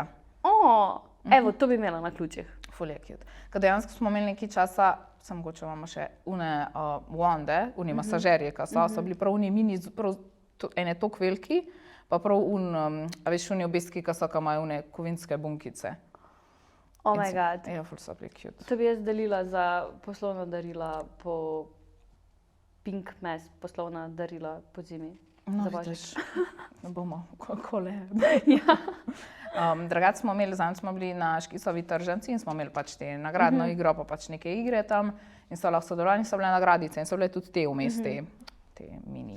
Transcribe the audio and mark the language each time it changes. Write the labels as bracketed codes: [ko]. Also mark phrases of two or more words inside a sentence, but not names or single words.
[sl] Evo, to bi imela na ključih. Ful je cute. Ker dejansko smo imeli nekaj časa, sem mogoče imamo še une wande, une masažerje, ki so bili prav uni mini, prav ene tok veliki, pa prav a veš, uni obeski, ki so, ki imajo une kovinske bunkice. [en] Oh my god. [sl] Ja, ful so bili cute. To bi jaz delila za poslovna darila po Pink Mess, poslovna darila po zimi. No, za božič. Ne bomo, kako le. Ja. Drugače smo imeli, zanj smo bili na Škisovi tržnici in smo imeli pač te nagradno igro, pa pač neke igre tam in so lahko sodelovali in so bile nagradice in so bile tudi te vmes, te mini